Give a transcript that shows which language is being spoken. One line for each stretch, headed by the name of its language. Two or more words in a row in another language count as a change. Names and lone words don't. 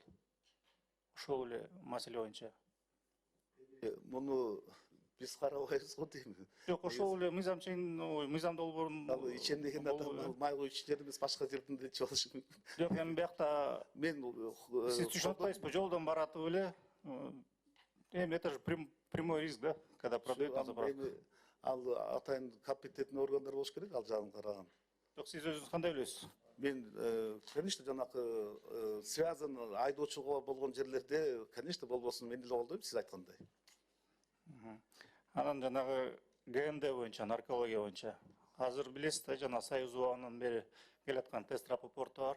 Kyrgyz: Ошол эле маселе боюнча. Муну биз карабайбыз го дейм. Жок, ошол эле мыйзам долбоорун. Ал ичем деген адам май куючу жерде эмес, башка жерден да ичип алышы мүмкүн. Жок, эми биякта мен сиз түшүнүп атпайсызбы? Жолдон баратып эле.
Russian: Это же прямой риск, да, когда продают на заправках.
Kyrgyz: ал атайын компетентный органдар болуш керек ал жагын караган. Жок, сиз өзүңүз кандай ойлойсуз? Мен, конечно, жанакы связан айдоочуга болгон жерлерде, конечно, болбосун, мен деле колдойм сиз айткандай. Анан жанагы ГНД боюнча, наркология боюнча азыр билесиз да, жана Союз убагынан бери келаткан тест рапорту бар.